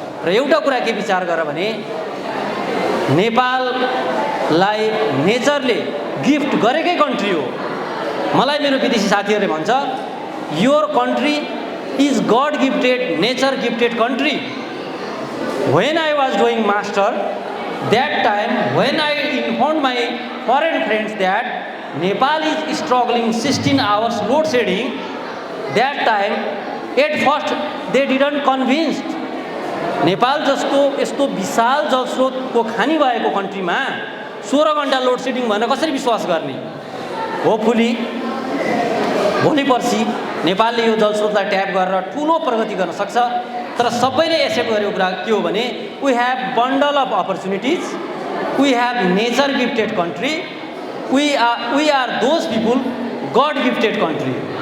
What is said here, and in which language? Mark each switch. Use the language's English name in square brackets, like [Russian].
[Nepali] र एउटा कुरा के विचार गर भने नेपाललाई नेचरले गिफ्ट गरेकै कन्ट्री हो. मलाई मेरो विदेशी साथीहरूले भन्छ [English] Your country is god gifted, nature gifted country. When I was doing master, that time when I informed my foreign friends that Nepal is struggling 16 hours load shedding, that time at first they didn't convinced. [Nepali] Nepal जस्तो यस्तो विशाल जलस्रोतको खानी भएको कन्ट्रीमा 16 घण्टा load shedding भनेर कसरी विश्वास गर्ने. Hopefully भोलि पर्सि नेपालले यो जलस्रोतलाई ट्याप गरेर ठुलो प्रगति गर्न सक्छ. तर सबैले एक्सेप्ट गरेको कुरा के हो भने [English] We have bundle of opportunities, we have nature gifted country, we are those people god gifted country.